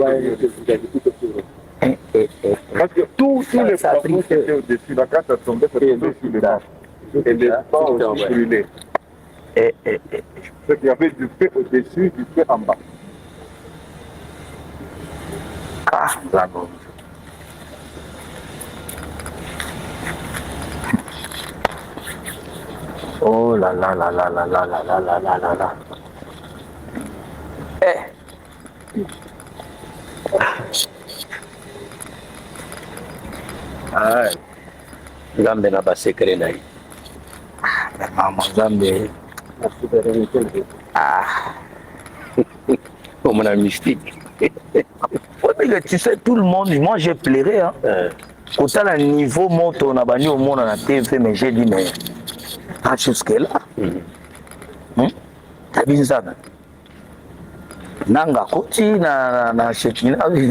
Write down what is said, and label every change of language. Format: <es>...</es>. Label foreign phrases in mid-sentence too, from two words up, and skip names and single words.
<fr>Parce que tous les plafonds qui étaient au-dessus, la carte a tombé sur les bas. Et les bas aussi brûlés. Il y avait du feu au-dessus, du feu en bas. Ah, bravo. Oh là là là là là là là là là là là là.</fr> <ln>Ah, Nzambe na ba secret na ye. Mama Nzambe. Ah.</ln> <fr>Comme la mystique. Tu sais, tout le monde, moi j'ai pleuré. Hein. Autant le niveau moto, on a banni au monde, on a TV, mais j'ai dit, mais pas jusque-là. T'as vu ça?</fr> <ln>Nanga koti na shekina.</ln>